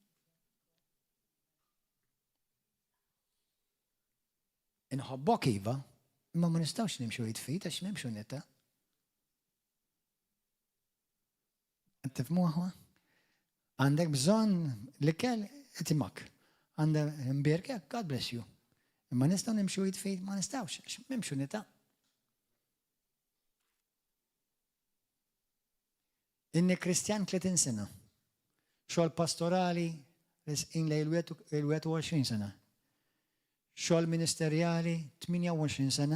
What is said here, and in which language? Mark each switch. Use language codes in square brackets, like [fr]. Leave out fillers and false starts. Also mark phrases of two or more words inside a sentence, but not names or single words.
[mt] Inħobbok iva, imma ma nistgħux nimxu jitfit għax m'hemmx unità. Tifhmu aħwa? Għandek bżonn l-ikel itimak. Għandek imbierkek, [en] God bless you. [mt] Imma nistgħu nimxu jitfit, ma nistgħux, għax m'hemmx unità. Inni Kristjan 30 sena. Xogħol pastorali resqin lej il-21 sena. Xogħol ministerjali 28 sena.